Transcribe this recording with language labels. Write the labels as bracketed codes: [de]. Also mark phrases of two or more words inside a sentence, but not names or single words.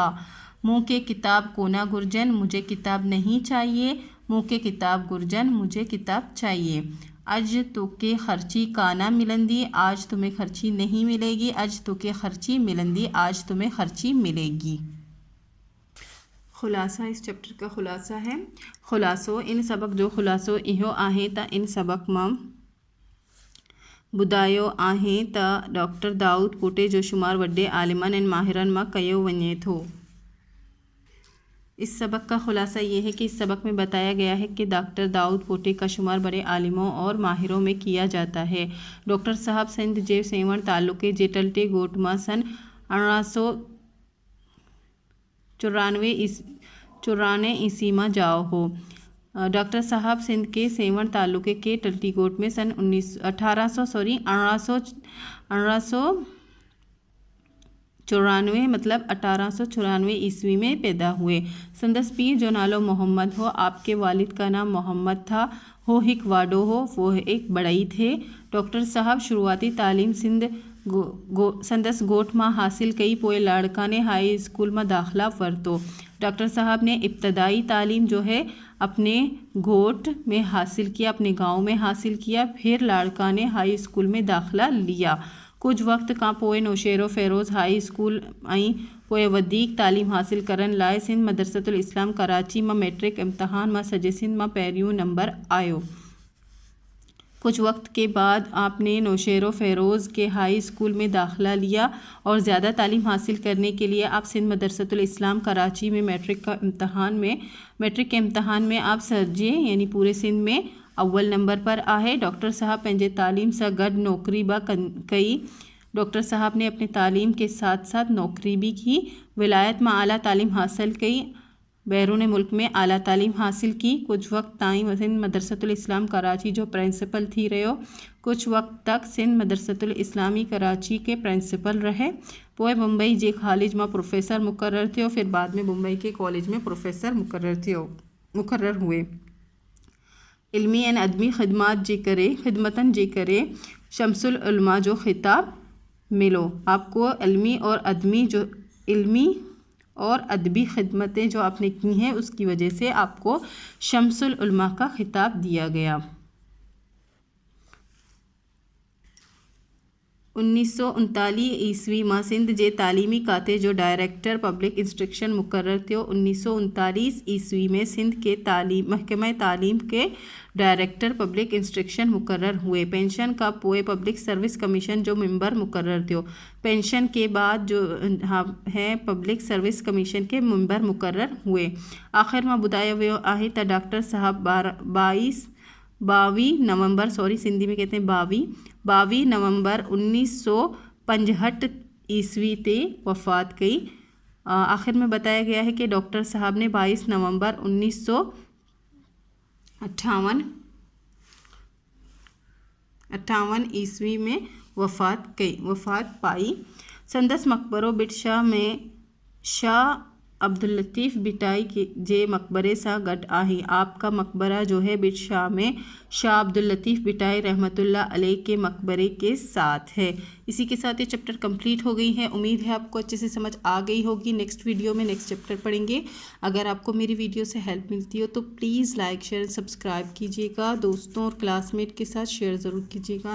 [sd] मुँह के किताब कोना गुरजन, [ur] مجھے کتاب نہیں چاہیے. [sd] मुँह के किताब गुरजन, [ur] مجھے کتاب چاہیے. [sd] आज तोके खर्ची काना मिलंदी, [ur] آج تمہیں خرچی نہیں ملے گی. [sd] आज तोके खर्ची मिलंदी, [ur] آج تمہیں خرچی ملے گی. خلاصہ، اس چیپٹر کا خلاصہ ہے. [sd] खुलासो इन सबक जो खुलासो इहो आहे त इन सबक मां ॿुधायो आहे त डॉक्टर दाऊद पोटे जो शुमार वॾे आलिमनि ऐं माहिरनि मां कयो वञे थो। [ur] اس سبق کا خلاصہ یہ ہے کہ اس سبق میں بتایا گیا ہے کہ ڈاکٹر داؤد پوٹے کا شمار بڑے عالموں اور ماہروں میں کیا جاتا ہے. [sd] डॉक्टर साहब सिंध जे सेवण तालुके जे टल्टे ॻोठ मां सन 1894 ईस्वी में जाओ हो। [ur] ڈاکٹر صاحب سندھ کے سیہون تعلقے کے ٹلٹی گوٹھ میں سن 1894 مطلب 1894 عیسوی میں پیدا ہوئے. [sd] संदस पीर जो नालो मोहम्मद हो, [ur] آپ کے والد کا نام محمد تھا. [sd] हो हिक वाडो हो, [ur] وہ ایک بڑھئی تھے. [sd] डॉक्टर साहब शुरुआती तालीम सिंध संदस ॻोठ मां हासिल कई, पोइ लाड़का ने [en] high school [sd] में दाखिला वरतो। [ur] ڈاکٹر صاحب نے ابتدائی تعلیم جو ہے اپنے گوٹھ میں حاصل کیا، اپنے گاؤں میں حاصل کیا، پھر لاڑکا نے [en] high school [ur] میں داخلہ لیا. [sd] कुछ वक्त खां पोइ नौशेरो फ़िरोज़ [en] high school [sd] ऐं पोइ वधीक तालीम हासिल करण लाइ सिंध मदरसतुल इस्लाम कराची में मैट्रिक इम्तहान में सॼे सिंध में पहिरियों नंबर आयो। [ur] کچھ وقت کے بعد آپ نے نوشہرو فیروز کے [en] high school [ur] میں داخلہ لیا اور زیادہ تعلیم حاصل کرنے کے لیے آپ سندھ مدرسۃ الاسلام کراچی میں میٹرک کے امتحان میں آپ سڄے یعنی پورے سندھ میں اول نمبر پر آہے. [sd] डॉक्टर साहब पंहिंजे तालीम से गॾु नौकरी बि कई। [ur] ڈاکٹر صاحب نے اپنے تعلیم کے ساتھ ساتھ نوکری بھی کی. [sd] विलायत में आला तालीम हासिल कई, [ur] بیرون ملک میں اعلیٰ تعلیم حاصل کی. [sd] कुछ वक्त ताईं सिंध मदरसतुल इस्लाम कराची जो प्रिंसिपल थी रहियो। [ur] کچھ وقت تک سندھ مدرسۃ الاسلامی کراچی کے پرنسپل رہے. [sd] पोइ मुंबई जे कॉलेज में प्रोफेसर मुकर्रर थियो, [ur] پھر بعد میں ممبئی کے کالج میں پروفیسر مقرر ہوئے. [sd] इल्मी ऐं अदबी ख़िदमतन जे करे शम्सुल उलमा जो खिताब मिलो। [ur] آپ کو علمی اور ادبی خدمتیں جو آپ نے کی ہیں اس کی وجہ سے آپ کو شمس العلماء کا خطاب دیا گیا. [sd] 1939 ईस्वी में सिंध जे तालीमी खाते जो डायरेक्टर पब्लिक इंस्ट्रक्शन मुकर्रर थियो। [ur] 1939 عیسوی میں سندھ کے محکمہ تعلیم کے ڈائریکٹر پبلک انسٹرکشن مقرر ہوئے. [sd] पेंशन का पोए पब्लिक सर्विस कमीशन जो मेंबर मुकर्रर थियो। [ur] پنشن کے بعد جو ہے پبلک سروس کمیشن کے ممبر مقرر ہوئے. [sd] आखिर में ॿुधायो वियो आहे त डॉक्टर साहब 22 नवंबर [ur] سندھی میں کہتے ہیں [sd] 22 नवंबर 1965 ईस्वी ते वफ़ात कई। [ur] آخر میں بتایا گیا ہے کہ ڈاکٹر صاحب نے 22 نومبر 1958 عیسوی میں وفات پائی. [sd] संदस मकबरो बिट शाह में शाह अब्दुल लतीफ़ बिटाई जे मकबरे से गॾु आहे। [ur] آپ کا مقبرہ جو ہے بھٹ شاہ میں شاہ عبداللطیف بھٹائی رحمۃ اللہ علیہ کے مقبرے کے ساتھ ہے. اسی کے ساتھ یہ [en] chapter complete [ur] ہو گئی ہے۔ امید ہے آپ کو اچھے سے سمجھ آ گئی ہوگی. [en] next video [ur] میں [en] next chapter [ur] پڑھیں گے۔ اگر آپ کو میری ویڈیو سے ہیلپ ملتی ہو تو [en] please like share subscribe [ur] کیجیے گا. دوستوں اور کلاس میٹ کے ساتھ شیئر ضرور کیجیے گا.